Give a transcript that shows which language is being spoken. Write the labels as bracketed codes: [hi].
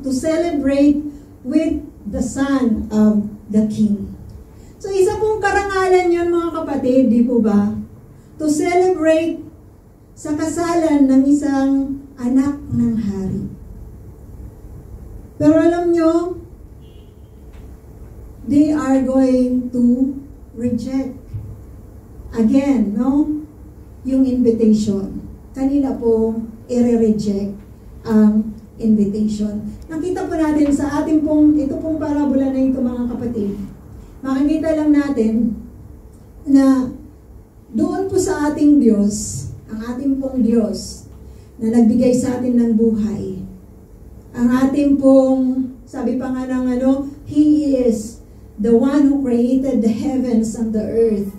[en] To celebrate with the son of the king. [tl] So isa pong karangalan yun mga kapatid, di po ba? [en] To celebrate [tl] sa kasalan ng isang anak ng hari. Pero alam nyo, [en] they are going to reject again, no? [tl] Yung invitation. Kanila po i-reject ang invitation. Nakita po natin sa ating pong, ito pong parabola na ito mga kapatid. Makikita lang natin na doon po sa ating Diyos, ang ating pong Diyos na nagbigay sa atin ng buhay. Ang ating pong, sabi pa nga ng [en] He is the one who created the heavens and the earth.